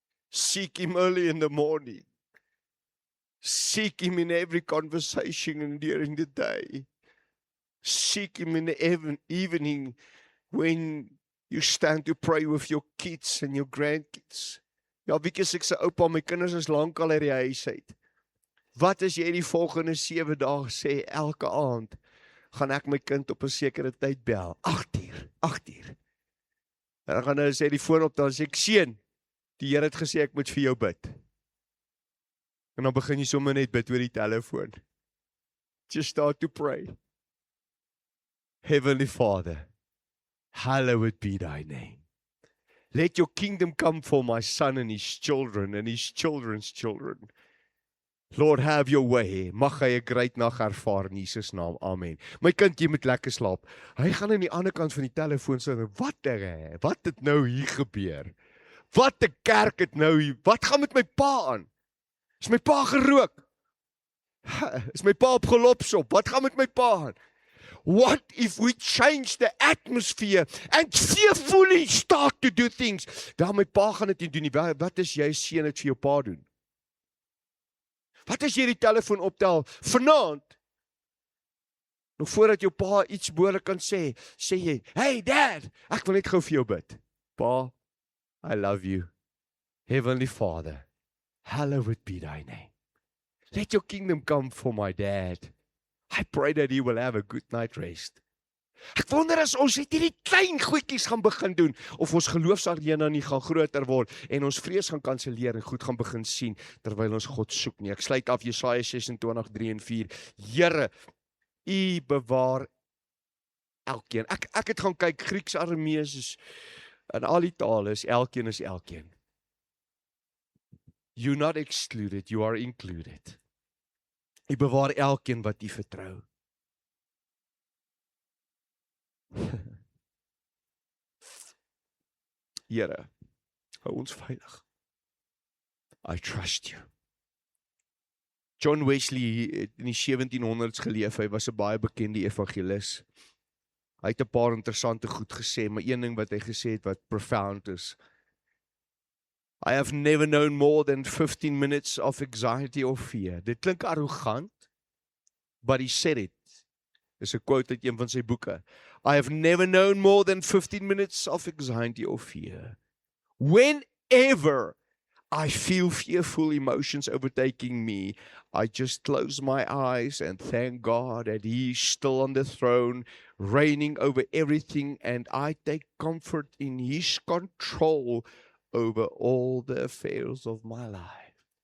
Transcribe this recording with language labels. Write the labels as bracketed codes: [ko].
[en] Seek Him early in the morning. Seek Him in every conversation and during the day. Seek Him in the evening when you stand to pray with your kids and your grandkids. [af] Ja, wiekie ek sê, oupa, my kinders is lankal uit die huis uit. Wat as jy die volgende 7 dae sê, elke aand, gaan ek my kind op 'n sekere tyd bel, 8 uur. En dan gaan hy sê die foon op, dan sê ek, seun, die Here het gesê ek moet vir jou bid. En dan begin jy sommer net bid oor die telefoon. [en] Just start to pray. Heavenly Father, hallowed be thy name. Let your kingdom come for my son and his children and his children's children. Lord, have your way. [af] Mag hy 'n great nag ervaar in Jesus naam. Amen. My kind, jy moet lekker slaap. Hy gaan aan die ander kant van die telefoon sê, wat het nou hier gebeur? Wat 'n kerk het nou hier? Wat gaan met my pa aan? Is my pa gerook? Is my pa op gelopsop? Wat gaan met my pa aan? [en] What if we change the atmosphere and fearfully start to do things? [af] Daar my pa gaan dit nie doen nie. Wat is jy seun het vir jou pa doen? Wat as jy die telefoon optel vanaand? Nog voordat jou pa iets behoorlik kan sê jy, [en] hey dad, [af] ek wil net gou vir jou bid. [en] Pa, I love you. Heavenly Father, hallowed be thy name. Let your kingdom come for my dad. I pray that he will have a good night rest. [af] Ek wonder as ons net hierdie klein goedjies gaan begin doen, of ons geloofsarena nie gaan groter word, en ons vrees gaan kanselleer en goed gaan begin sien, terwyl ons God soek nie. Ek sluit af Jesaja 26:3 en 4. Here, U bewaar elkeen. Ek het gaan kyk, Grieks, Aramees, en al die tale is elkeen. [en] You're not excluded, you are included. [af] U bewaar elkeen wat U vertrou. Here, hou ons veilig. [en] I trust you. [af] John Wesley het in die 1700s geleef, hy was 'n baie bekende evangelis. Hy het 'n paar interessante goed gesê, maar een ding wat hy gesê het wat profound is. [en] I have never known more than 15 minutes of anxiety or fear. [af] Dit klink arrogant, [en] but he said it. [af] Dis 'n quote uit een van sy boeke. [en] I have never known more than 15 minutes of anxiety or fear. Whenever I feel fearful emotions overtaking me, I just close my eyes and thank God that He is still on the throne, reigning over everything, and I take comfort in His control over all the affairs of my life.